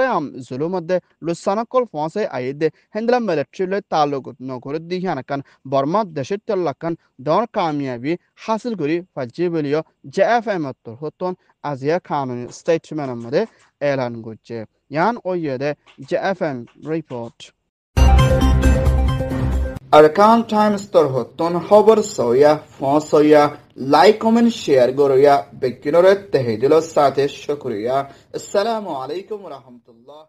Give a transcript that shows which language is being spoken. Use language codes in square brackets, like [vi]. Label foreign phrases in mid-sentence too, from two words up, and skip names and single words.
[rhg] আম জুলুর মধ্যে লুসানকল ফসে আইদে হেন্দা মিলিটারি তালুক নগরের দিকে আনাকান বর্মা দেশের লাকান দর কামিয়াবি হাসিল করি ফাজি বলিও JFM হতন আজিয়া কানুনি স্টেটমেন্টের মধ্যে এলান করছে ইয়ান ওইয়ে দে JFM রিপোর্ট Arkan Times torhotton haber soya, fon soya, [en] like, comment, share [rhg] goroya, bekinore tehidilo sate shukriya. [ar] السلام عليكم ورحمة الله.